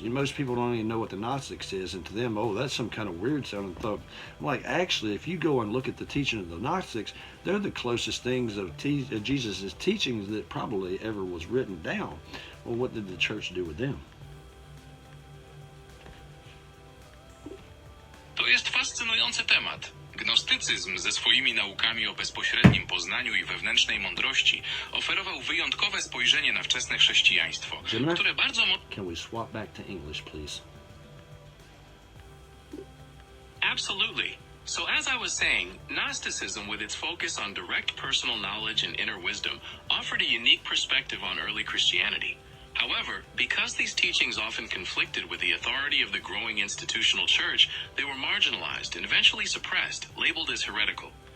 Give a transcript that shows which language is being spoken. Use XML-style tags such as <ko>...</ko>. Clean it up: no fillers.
<en>Most people don't even know what the Gnostics is, and to them, oh, that's some kind of weird sounding thought. I'm like, actually, if you go and look at the teaching of the Gnostics, they're the closest things of Jesus' teachings that probably ever was written down. Well, what did the church do with them?</en> <pl>To jest fascynujący temat. Gnostycyzm ze swoimi naukami o bezpośrednim poznaniu i wewnętrznej mądrości oferował wyjątkowe spojrzenie na wczesne chrześcijaństwo, które bardzo</pl> <en>Can we swap back to English, please? Absolutely. So as I was saying, Gnosticism, with its focus on direct personal knowledge and inner wisdom, offered a unique perspective on early Christianity. However, because these teachings often conflicted with the authority of the growing institutional church, they were marginalized and eventually suppressed, labeled as heretical.</en>